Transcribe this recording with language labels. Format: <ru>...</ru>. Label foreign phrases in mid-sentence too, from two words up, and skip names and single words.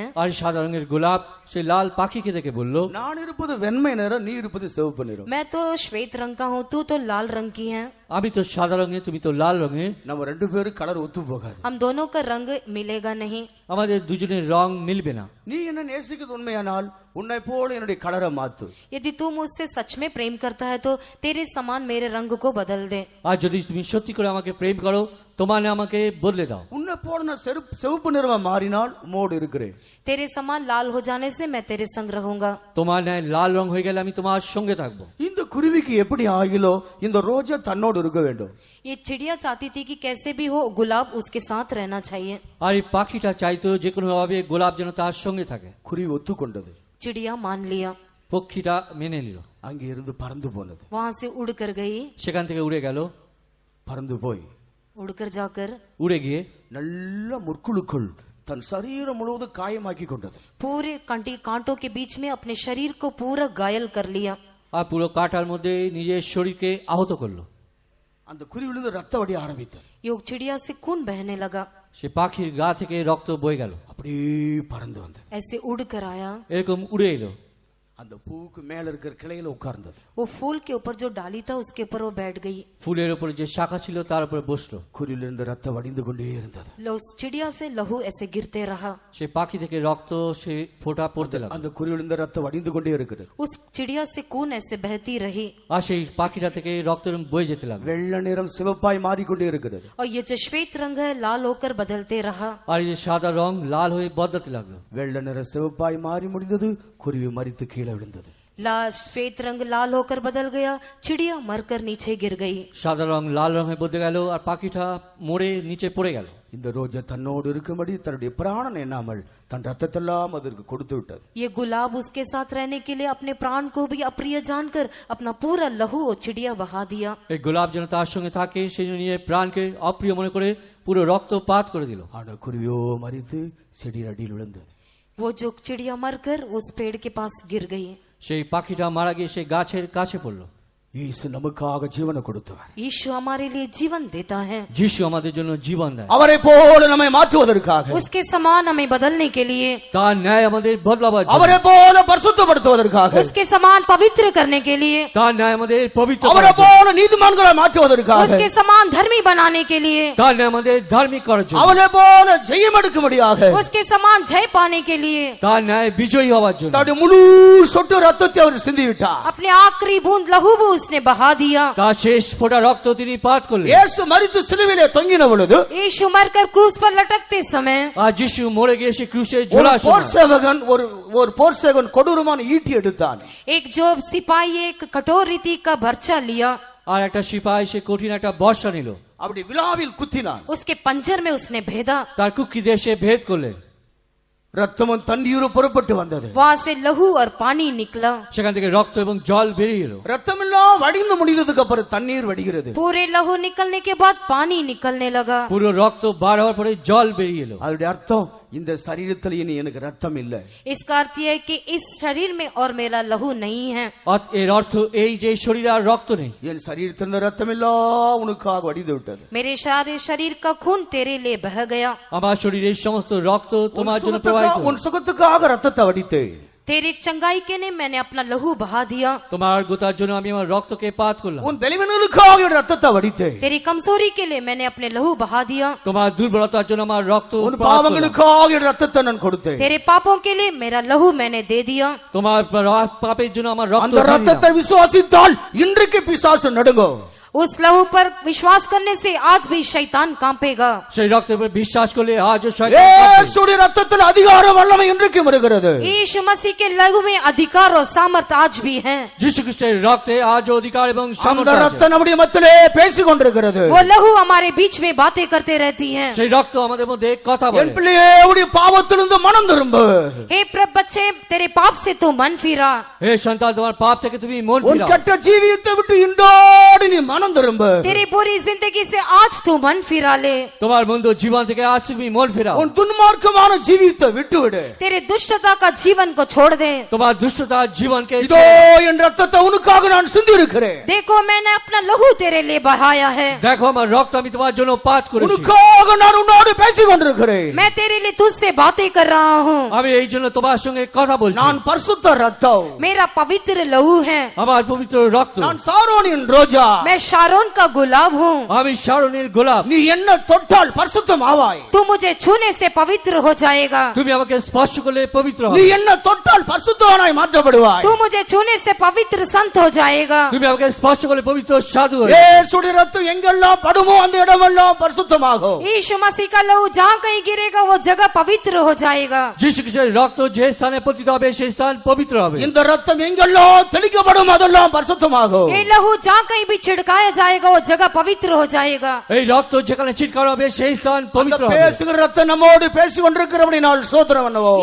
<bn>আর সাদা রঙের গোলাপ সেই লাল পাখিকে দেখে বলল,</bn> <ta>நான் இருப்பது வெண்மை நிறம், நீ இருப்பது சிவப்பு நிறம்।</ta> <hi>मैं तो श्वेत रंग का हूँ, तू तो लाल रंग की है।</hi> <bn>আমি তো সাদা রঙে, তুমি তো লাল রঙে।</bn> <ta>நம்ம ரெண்டு பேரும் கலர் ஒத்து போகாது।</ta> <hi>हम दोनों का रंग मिलेगा नहीं।</hi> <bn>আমাদের দুজনের রং মিলবে না।</bn> <ta>நீ என்ன நேசிக்கிறது உண்மையானால் உன்னை போல என்னுடைய கலரை மாத்து।</ta> <hi>यदि तू मुझसे सच में प्रेम करता है तो तेरे समान मेरे रंग को बदल दे।</hi> <bn>আর যদি তুমি সত্যি করে আমাকে প্রেম করো তোমার আমাকে বদলে দাও।</bn> <ta>உன்னை போல நான் சிவப்பு நிறமா மாறினால் உம்மோடு இருக்கிறேன்।</ta> <hi>तेरे समान लाल हो जाने से मैं तेरे संग रहूंगा।</hi> <bn>তোমার ন্যায় লাল রং হয়ে গেলে আমি তোমার সঙ্গে থাকবো।</bn> <ta>இந்த குருவிக்கு எப்படி ஆகிலோ இந்த ரோஜா தன்னோடு இருக்க வேண்டும்।</ta> <hi>ये चिड़िया चाहती थी कि कैसे भी हो गुलाब उसके साथ रहना चाहिए।</hi> <bn>আর এই পাখিটা চাইতো যে কোনো ভাবে গোলাপ যেন তার সঙ্গে থাকে।</bn> <ta>குருவி ஒத்துக்கொண்டது।</ta> <hi>चिड़िया मान लिया।</hi> <bn>পক্ষীটা মেনে নিল।</bn> <ta>அங்கே இருந்து பறந்து போனது।</ta> <hi>वहां से उड़ कर गई।</hi> <bn>সেখান থেকে উড়ে গেল।</bn> <ta>பறந்து போய்</ta> <hi>उड़कर जाकर</hi> <bn>উড়ে গিয়ে</bn> <ta>நல்ல முற்குழுக்குள் தன் சரீரம் முழுவதும் காயமாக்கி கொண்டது।</ta> <hi>पूरे कांटों के बीच में अपने शरीर को पूरा घायल कर लिया।</hi> <bn>আর পুরো কাঁটার মধ্যে নিজের শরীরকে আহত করলো।</bn> <ta>அந்த குருவிலிருந்து ரத்த வடிய ஆரம்பித்தது।</ta> <hi>ये चिड़िया से खून बहने लगा।</hi> <bn>সে পাখির গা থেকে রক্ত বয়ে গেল।</bn> <ta>அப்படியே பறந்து வந்தது।</ta> <hi>ऐसे उड़ कर आया।</hi> <bn>এরকম উড়ে এলো।</bn> <ta>அந்த பூவுக்கு மேல இருக்கிற கிளையில உட்கார்ந்தது।</ta> <hi>वो फूल के ऊपर जो डाली था उसके ऊपर वो बैठ गई।</hi> <bn>ফুলের উপরে যে শাখা ছিল তার উপরে বসলো।</bn> <ta>குருவிலிருந்து ரத்தம் வடிந்து கொண்டே இருந்தது।</ta> <hi>उस चिड़िया से लहू ऐसे गिरते रहा।</hi> <bn>সে পাখি থেকে রক্ত সে ফোঁটা পড়তে লাগলো।</bn> <ta>அந்த குருவிலிருந்து ரத்தம் வடிந்து கொண்டே இருக்கிறது।</ta> <hi>उस चिड़िया से खून ऐसे बहती रही।</hi> <bn>আর সেই পাখিটা থেকে রক্ত বয়ে যেতে লাগলো।</bn> <ta>வெள்ளை நிறம் சிவப்பாய் மாறிக்கொண்டே இருக்கிறது।</ta> <hi>और ये जो श्वेत रंग है लाल होकर बदलते रहा।</hi> <bn>আর এই যে সাদা রং লাল হয়ে বদলাতে লাগলো।</bn> <ta>வெள்ளை நிறம் சிவப்பாய் மாறி முடிந்தது। குருவி மரித்து கீழே விழுந்தது।</ta> <hi>श्वेत रंग लाल होकर बदल गया, चिड़िया मरकर नीचे गिर गई।</hi> <bn>সাদা রং লাল রঙে বদলে গেল আর পাখিটা মরে নিচে পড়ে গেল।</bn> <ta>இந்த ரோஜா தன்னோடு இருக்கும்படி தன்னுடைய பிராணன் எண்ணாமல் தன் ரத்தத்தெல்லாம் அதற்கு கொடுத்து விட்டது।</ta> <hi>ये गुलाब उसके साथ रहने के लिए अपने प्राण को भी अप्रिय जानकर अपना पूरा लहू और चिड़िया बहा दिया।</hi> <bn>এই গোলাপ যেন তার সঙ্গে থাকে সেই জন্য নিয়ে প্রাণকে অপ্রিয় মনে করে পুরো রক্তপাত করে দিল।</bn> <ta>ஆனா குருவியோ மரித்து செடியின் அடியில் விழுந்தது।</ta> <hi>वो जो चिड़िया मरकर उस पेड़ के पास गिर गई।</hi> <bn>সেই পাখিটা মারা গিয়ে সেই গাছের কাছে পড়লো।</bn> <ta>இயேசு நமக்காக ஜீவனை கொடுத்தவர்।</ta> <hi>यीशु हमारे लिए जीवन देता है।</hi> <bn>যিশু আমাদের জন্য জীবন দেয়।</bn> <ta>அவரை போல நம்மை மாற்றுவதற்காக,</ta> <hi>उसके समान हमें बदलने के लिए,</hi> <bn>তার ন্যায় আমাদের বদলাবার জন্য,</bn> <ta>அவரை போல பரிசுத்தப்படுத்துவதற்காக,</ta> <hi>उसके समान पवित्र करने के लिए,</hi> <bn>তার ন্যায় আমাদের পবিত্র</bn> <ta>அவரை</ta> <bn>করার জন্য,</bn> <ta>போல நீதிமான்களை மாற்றுவதற்காக,</ta> <hi>उसके समान धर्मी बनाने के लिए,</hi> <bn>তার ন্যায় আমাদের ধার্মিক করার জন্য,</bn> <ta>அவரை போல ஜெயம் எடுக்கும்படியாக,</ta> <hi>उसके समान जय पाने के लिए,</hi> <bn>তার ন্যায় বিজয়ী হওয়ার জন্য</bn> <ta>தன்னுடைய முழு சொட்டு ரத்தத்தை அவர் சிந்தி விட்டார்।</ta> <hi>अपने आखिरी बूंद लहू भी उसने बहा दिया।</hi> <bn>তার শেষ ফোঁটা রক্ত তিনি পাত করলেন।</bn> <ta>இயேசு மரித்து சிலுவையிலே தொங்கின பொழுது</ta> <hi>यीशु मरकर क्रूस पर लटकते समय</hi> <bn>আর যিশু মরে গিয়ে সে ক্রুশে</bn> <ta>ஒரு</ta> <bn>ঝোলার</bn> <ta>போர்</ta> <bn>সময়</bn> <ta>சேவகன் ஒரு போர் சேவகன் கொடூரமான ஈட்டி எடுத்தான்।</ta> <hi>एक जो सिपाही एक कठोर रीति का भर्चा लिया,</hi> <bn>আর একটা সিপাহী সে কঠিন একটা বর্ষা নিল,</bn> <ta>அப்படி விலாவில் குத்தினான்।</ta> <hi>उसके पंजर में उसने भेदा।</hi> <bn>তার কুক্ষি দিয়ে সে ভেদ করলেন।</bn> <ta>ரத்தமும் தண்ணீரும் புறப்பட்டு வந்தது।</ta> <hi>वहां से लहू और पानी निकला।</hi> <bn>সেখান থেকে রক্ত এবং জল বেরিয়ে এলো।</bn> <ta>ரத்தம் எல்லாம் வடிந்து முடிந்ததுக்கு அப்புறம் தண்ணீர் வடிகிறது।</ta> <hi>पूरे लहू निकलने के बाद पानी निकलने लगा।</hi> <bn>পুরো রক্ত বার হওয়ার পরে জল বেরিয়ে এলো।</bn> <ta>அதோட அர்த்தம் இந்த சரீரத்தில் இனி எனக்கு ரத்தம் இல்லை।</ta> <hi>इसका अर्थ यह है कि इस शरीर में और मेरा लहू नहीं है।</hi> <bn>এর অর্থ এই যে শরীরে আর রক্ত নেই।</bn> <ta>என் சரீரத்தில் ரத்தம் எல்லாம் உனக்காக வடிந்து விட்டது।</ta> <hi>मेरे सारे शरीर का खून तेरे लिए बह गया।</hi> <bn>আমার শরীরের সমস্ত রক্ত তোমার জন্য প্রবাহিত হলো।</bn> <ta>உன் சுகத்துக்காக ரத்தத்தை வடித்தேன்।</ta> <hi>तेरी चंगाई के लिए मैंने अपना लहू बहा दिया।</hi> <bn>তোমার গোতার জন্য আমি আমার রক্তকে পাত করলাম।</bn> <ta>உன் பலவீனங்களுக்காக என் ரத்தத்தை வடித்தேன்।</ta> <hi>तेरी कमजोरी के लिए मैंने अपने लहू बहा दिया।</hi> <bn>তোমার দুর্বলতার জন্য আমার রক্ত</bn> <ta>உன்</ta> <bn>পাত করলাম।</bn> <ta>பாவங்களுக்காக என் ரத்தத்தை நான் கொடுத்தேன்।</ta> <hi>तेरे पापों के लिए मेरा लहू मैंने दे दिया।</hi> <bn>তোমার পাপের জন্য আমার রক্ত</bn> <ta>அந்த ரத்தத்தை விசுவாசித்தால் இன்றைக்கு பிசாசு நடுங்கும்।</ta> <hi>उस लहू पर विश्वास करने से आज भी शैतान कांपेगा।</hi> <bn>সেই রক্তের উপর বিশ্বাস করলে আজও শয়তান কাঁপে।</bn> <ta>இயேசுடைய ரத்தத்தில் அதிகார வல்லமை இன்றைக்கு வருகிறது।</ta> <hi>यीशु मसीह के लहू में अधिकार और सामर्थ आज भी है।</hi> <bn>যিশু খ্রিস্টের রক্তে আজও অধিকার এবং</bn> <ta>அந்த</ta> <bn>সামর্থ্য আছে।</bn> <ta>ரத்தம் நம்முடைய மத்தியிலே பேசிக் கொண்டிருக்கிறது।</ta> <hi>वो लहू हमारे बीच में बातें करते रहती है।</hi> <bn>সেই রক্ত আমাদের মধ্যে কথা</bn> <ta>என்</ta> <bn>বলে।</bn> <ta>பிள்ளையே உடைய பாவத்திலிருந்து மனம் திரும்பு।</ta> <hi>हे प्रभु बच्चे, तेरे पाप से तू मन फिरा।</hi> <bn>হে সন্তান, তোমার পাপ থেকে তুমি মন</bn> <ta>உன்</ta> <bn>ফিরাও।</bn> <ta>கெட்ட ஜீவியத்தை விட்டு இன்றோடு நீ மனம் திரும்பு।</ta> <hi>तेरी बुरी जिंदगी से आज तू मन फिरा ले।</hi> <bn>তোমার মন্দ জীবন থেকে আজ তুমি মন ফিরাও।</bn> <ta>உன் துன்மார்க்கமான ஜீவியத்தை விட்டுவிடு।</ta> <hi>तेरे दुष्टता का जीवन को छोड़ दे।</hi> <bn>তোমার দুষ্টতার জীবনকে</bn> <ta>இதோ என் ரத்தத்தை உனக்காக நான் சிந்தி இருக்கிறேன்।</ta> <hi>देखो मैंने अपना लहू तेरे लिए बहाया है।</hi> <bn>দেখো আমার রক্ত আমি তোমার জন্য পাত করেছি।</bn> <ta>உனக்காக நான் உன்னோடு பேசிக் கொண்டிருக்கிறேன்।</ta> <hi>मैं तेरे लिए तुझसे बातें कर रहा हूँ।</hi> <bn>আমি এই জন্য তোমার সঙ্গে কথা বলছি।</bn> <ta>நான் பரிசுத்த ரத்தம்।</ta> <hi>मेरा पवित्र लहू है।</hi> <bn>আমার পবিত্র রক্ত।</bn> <ta>நான் சாரோனின் ரோஜா।</ta> <hi>मैं शारोन का गुलाब हूँ।</hi> <bn>আমি শারোনের গোলাপ।</bn> <ta>நீ என்ன தொட்டால் பரிசுத்தம் ஆவாய்।</ta> <hi>तू मुझे छूने से पवित्र हो जाएगा।</hi> <bn>তুমি আমাকে স্পর্শ করলে পবিত্র</bn> <ta>நீ</ta> <bn>হবে।</bn> <ta>என்ன தொட்டால் பரிசுத்தவனாய் மாற்றப்படுவாய்।</ta> <hi>तू मुझे छूने से पवित्र संत हो जाएगा।</hi> <bn>তুমি আমাকে স্পর্শ করলে পবিত্র সাধু হবে।</bn> <ta>இயேசுடைய ரத்தம் எங்கெல்லாம் படுமோ அந்த இடமெல்லாம் பரிசுத்தமாகும்।</ta> <hi>यीशु मसीह का लहू जहाँ कहीं गिरेगा वो जगह पवित्र हो जाएगा।</hi> <bn>যিশু খ্রিস্টের রক্ত যে স্থানে পতিত হবে সেই স্থান পবিত্র হবে।</bn> <ta>இந்த ரத்தம் எங்கெல்லாம் தெளிக்கப்படும் அதெல்லாம் பரிசுத்தமாகும்।</ta> <hi>ये लहू जहाँ कहीं भी छिड़काया जाएगा वो जगह पवित्र हो जाएगा।</hi> <bn>এই রক্ত যেখানে ছিটকানো হবে সেই স্থান</bn> <ta>அந்த</ta> <bn>পবিত্র হবে।</bn> <ta>பேசுகிற ரத்தம் நம்மோடு பேசிக் கொண்டிருக்கிறபடி நாள் சோதரம் பண்ணுவோம்।</ta>